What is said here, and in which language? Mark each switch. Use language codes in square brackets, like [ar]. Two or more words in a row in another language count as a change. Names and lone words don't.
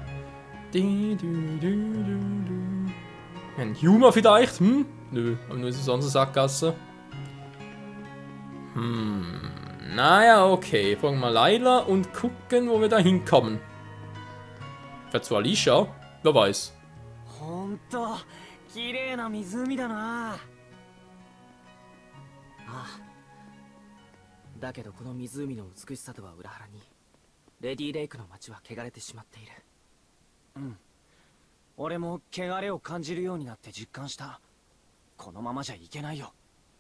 [de] Ein Huma vielleicht? Nö, aber nur ist es sonst eine Sackgasse. Naja, okay. Fragen wir mal Leila und gucken, wo wir da hinkommen. Vielleicht zu Alicia? Wer weiß. Ah. [ja] 俺も汚れを感じるようになって実感した。このままじゃいけないよ。